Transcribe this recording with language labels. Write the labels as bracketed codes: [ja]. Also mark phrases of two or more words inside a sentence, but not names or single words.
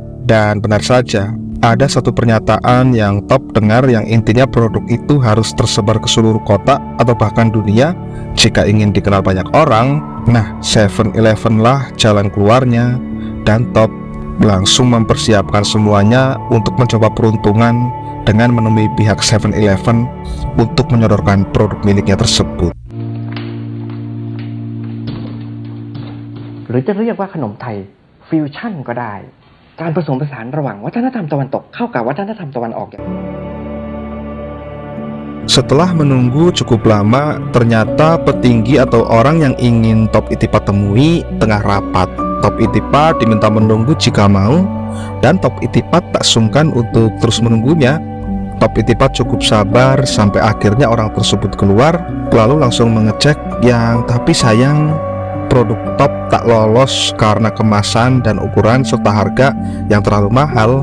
[id] Dan benar saja, ada satu pernyataan yang Top dengar yang intinya produk itu harus tersebar ke seluruh kota atau bahkan dunia jika ingin dikenal banyak orang. Nah, 7-Eleven lah jalan keluarnya, dan Top langsung mempersiapkan semuanya untuk mencoba peruntungan dengan menemui pihak 7-Eleven untuk menyodorkan produk miliknya tersebut. [th] หรือจะเรียกว่าขนมไทยฟิวชั่นก็ได้การผสมผสานระหว่างวัฒนธรรมตะวันตกเข้ากับวัฒนธรรมตะวันออก [id] Setelah menunggu cukup lama, ternyata petinggi atau orang yang ingin Top Itipat temui tengah rapat. Top Itipat diminta menunggu jika mau, dan Top Itipat tak sungkan untuk terus menunggunya. Top Itipat cukup sabar sampai akhirnya orang tersebut keluar, lalu langsung mengecek yang tapi sayang produk Top tak lolos karena kemasan dan ukuran serta harga yang terlalu mahal.